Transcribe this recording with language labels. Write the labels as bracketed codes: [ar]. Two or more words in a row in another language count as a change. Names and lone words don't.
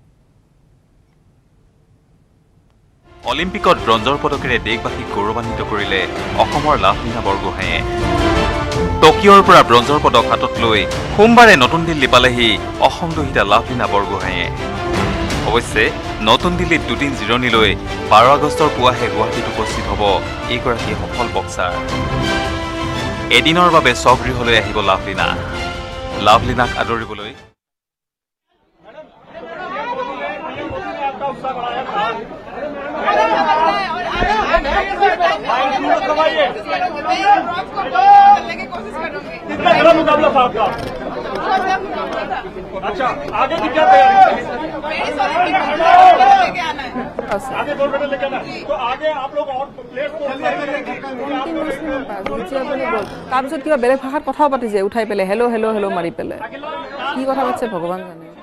[as] অলিম্পিকত ব্ৰঞ্জৰ পদকেৰে দেশবাসীক গৌৰৱান্বিত কৰিলে অসমৰ লাভলীনা বৰগোহাঁয়ে টকিঅ'ৰ পৰা ব্ৰঞ্জৰ পদক হাতত লৈ সোমবাৰে নতুন দিল্লী পালেহি অসম দহিতা লাভলীনা বৰগোহাঁয়ে অৱশ্যে নতুন দিল্লীত দুদিন জিৰণি লৈ 12 আগষ্টৰ পুৱাহে গুৱাহাটীত উপস্থিত হ'ব এইগৰাকী সফল বক্সাৰ এদিনৰ বাবে স্বগৃহলৈ আহিব লাভলীনাক আদৰিবলৈ [hi] मुकाबला था आपका अच्छा आगे की क्या तैयारी आगे [en] gold medal [hi] लेके आना तो आगे आप लोग और प्लेयर्स [as] তাৰপিছত কিবা বেলেগ ভাষাত কথা পাতিছে উঠাই পেলাই [en] hello hello hello' [as] মাৰি পেলাই কি কথা পাতিছে ভগৱান জানে